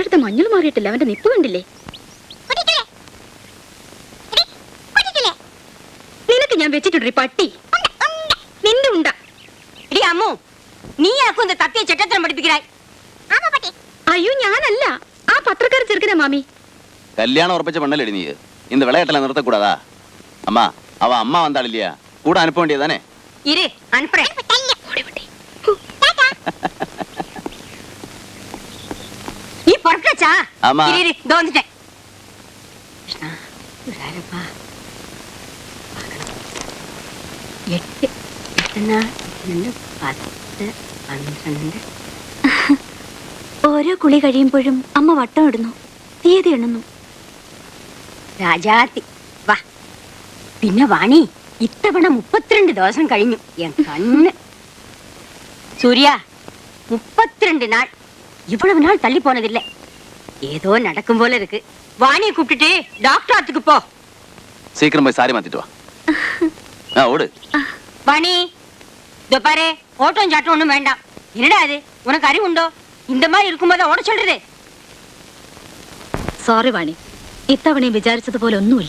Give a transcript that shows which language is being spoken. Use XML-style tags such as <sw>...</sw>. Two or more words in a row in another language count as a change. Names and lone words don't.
<ml>മഞ്ഞൾ മാറിയിട്ടില്ല, അവന്റെ നിപ്പ് കണ്ടില്ലേ? നിനക്ക് ഞാൻ വെച്ചിട്ടുണ്ട് പട്ടി, നിന്റെ ഉണ്ട. അമ്മു, നീ ആക്കും തത്തിയ ചെറ്റത്തരം പഠിപ്പിക്കായി. അയ്യോ ഞാനല്ല, ആ പത്രക്കാരൻ ചെറുക്കനാ മാമി. കല്യാണം ഉറപ്പിച്ച പെണ്ണല്ലേ നീ,</ml> <ta>இந்த விளையாட்டெல்லாம் நிறுத்தக்கூடாதா? அம்மா அவ அம்மா வந்தாள் இல்லையா, கூட அனுப்ப வேண்டியதானே? இரு அனுப்புறேன். நீ பொறுக்கச்சா? ஆமா. இரு இதோ வந்துட்டேன்.</ta> <ml>ഓരോ കുളി കഴിയുമ്പോഴും അമ്മ വട്ടം ഇടുന്നു, തീയതി എണ്ണുന്നു. രാജാത്തി വാ. പിന്നെ വാണി, ഇത്തവണ 32 ദിവസം കഴിഞ്ഞു.</ml> <ta>என் கண்ணு സൂര്യ, 32 நாள். இவ்வளவு நாள் தள்ளி போனதில்லை. ஏதோ நடக்கும் போல இருக்கு. வாணியை கூப்பிட்டுட்டு டாக்டர் ஆத்துக்கு போ. சீக்கிரம் போய் சாரி மாத்திட்டு வா. ஓடு வாணி. இதோ பாரு, ஓட்டம் சாட்டம் ஒண்ணும் வேண்டாம். என்னடா அது, உனக்கு அறிவு உண்டோ? இந்த மாதிரி இருக்கும்போது ஓட சொல்றது.</ta> <ml>സോറി വാണി, ഇത്തവണയും വിചാരിച്ചതുപോലെ ഒന്നുമില്ല.</ml>